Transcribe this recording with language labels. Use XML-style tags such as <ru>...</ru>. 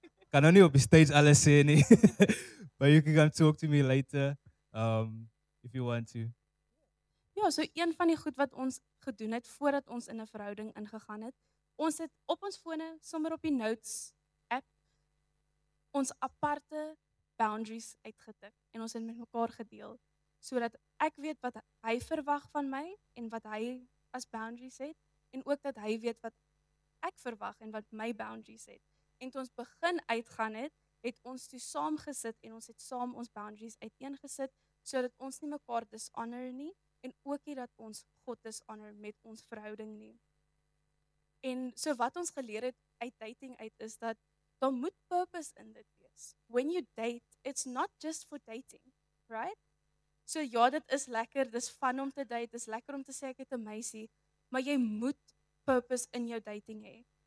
<af>Kan nou nie op die stage alles sê nie.</af> <en>But you can come talk to me later if you want to.</en> <af>Ja, so een van die goed wat ons gedoen het voordat ons in 'n verhouding ingegaan het, ons het op ons fone sommer op die notes app ons aparte boundaries uitgetik en ons het met mekaar gedeel sodat ek weet wat hy verwag van my en wat hy as boundaries het en ook dat hy weet wat ek verwag en wat my boundaries het. En toe ons begin uitgaan het ons toe saam gesit en ons het saam ons boundaries uiteengesit sodat ons nie mekaar dishonor nie en ook nie dat ons God dishonor met ons verhouding nie. En so wat ons geleer het uit dating uit is dat daar moet purpose in dit wees.</af> <en>When you date, it's not just for dating, right?</en> <af>So ja, dit is lekker, dis fun om te date, dis lekker om te sê ek het 'n meisie, maar jy moet purpose in jou dating hê.</af>